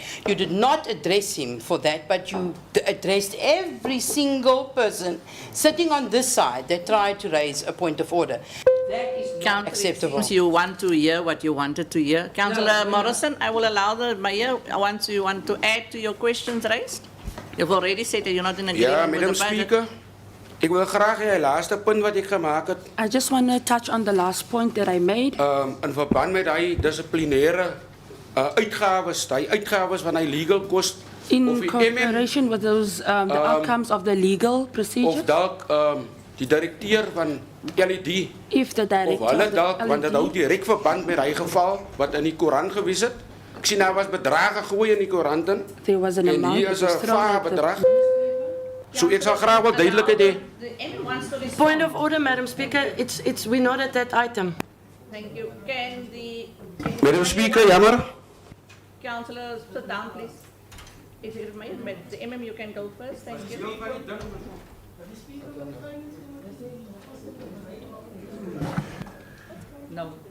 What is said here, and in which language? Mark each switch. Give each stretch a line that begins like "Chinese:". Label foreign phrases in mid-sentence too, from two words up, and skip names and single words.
English: You did not address him for that, but you addressed every single person sitting on this side that tried to raise a point of order. That is not acceptable. You want to hear what you wanted to hear. Councillor Morrison, I will allow the mayor once you want to add to your questions raised. You've already said that you're not in agreement
Afrikaans: Ja,
English: with Madam the budget. Speaker,
Afrikaans: ek wil graag die laaste punt wat ek gemaak het,
English: I just want to touch on the last point that I made.
Afrikaans: in verband met hy dissiplinêre uitgawes, die uitgawes van hy
English: legal cost In
Afrikaans: of die
English: cooperation with those, the outcomes of the legal of procedures,
Afrikaans: dalk die direkteur van LED
English: if the of director
Afrikaans: hulle of dalk, want dit hou LED, direk verband met hy geval wat in die koerant gewys het. Ek sien daar was bedrage gegooi in die koerant in.
English: there was an
Afrikaans: En
English: amount
Afrikaans: hier
English: that
Afrikaans: is
English: was
Afrikaans: 'n
English: thrown
Afrikaans: vaar
English: at the
Afrikaans: bedrag. So ek sal graag wel duidelikheid hê.
English: The MP wants to respond. Point of order, Madam Speaker. We're not at that item. Thank you. Can the Madam Speaker, jammer. councillors sit down, please? Executive Mayor, the MM, you can go first. Thank you. No.